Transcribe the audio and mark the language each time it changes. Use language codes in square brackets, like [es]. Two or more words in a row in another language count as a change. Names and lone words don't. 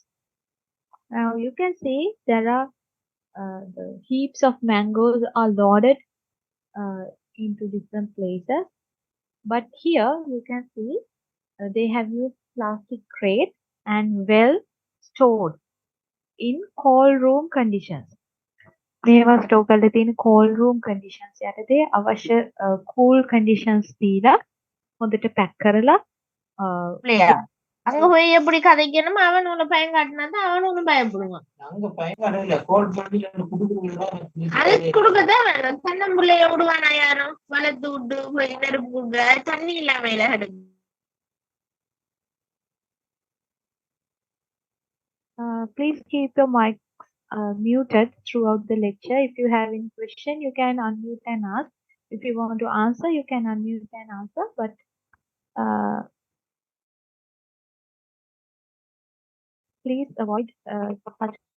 [en] Now you can see there are the heaps of mangoes are loaded into different places, but here you can see they have used plastic crates and well stored in cold room conditions. [si] මේවා ස්ටෝ කරලා තියෙන [en] cold room conditions [si] යටතේ අවශ්‍ය [en] cool conditions [si] දීලා හොඳට pack කරලා [ta] இல்லையா அங்க போய் எப்படி கதைக்கணும் அவன் உன்னை பயம் காட்டினா அவன் ஒண்ணு பயப்படுவான் அது கொடுக்கதான் வேணும் தென்னம்பிள்ளைய விடுவானா யாரும் வளர்த்து விட்டு போய் நெருப்பு கொடுக்க தண்ணி இல்லாம கிடக்கு [en] Please keep your mic muted throughout the lecture. If you have any question, you can unmute and ask. If you want to answer, you can unmute and answer. But please avoid such.